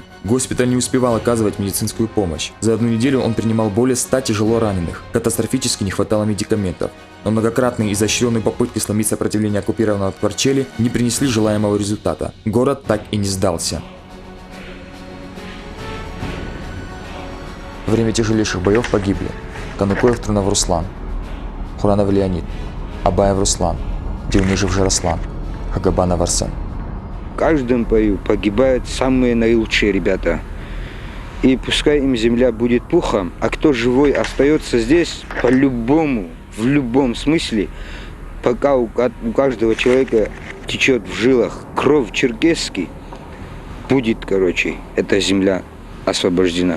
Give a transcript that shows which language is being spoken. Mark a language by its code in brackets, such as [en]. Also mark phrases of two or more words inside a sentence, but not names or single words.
[ru] Госпиталь не успевал оказывать медицинскую помощь. За одну неделю он принимал более 100 тяжело раненых. Катастрофически не хватало медикаментов. Но многократные изощренные попытки сломить сопротивление оккупированного Ткварчели не принесли желаемого результата. Город так и не сдался. Во время тяжелейших боев погибли Канукоев Трунов Руслан, Хуранов Леонид, Абаев Руслан, Дивнижев Жарослан, Хагабанов Арсен. В каждом бою погибают самые наилучшие ребята. И пускай им земля будет пухом, а кто живой остается здесь, по-любому, в любом смысле, пока у каждого человека течет в жилах кровь черкесский, будет, эта земля освобождена.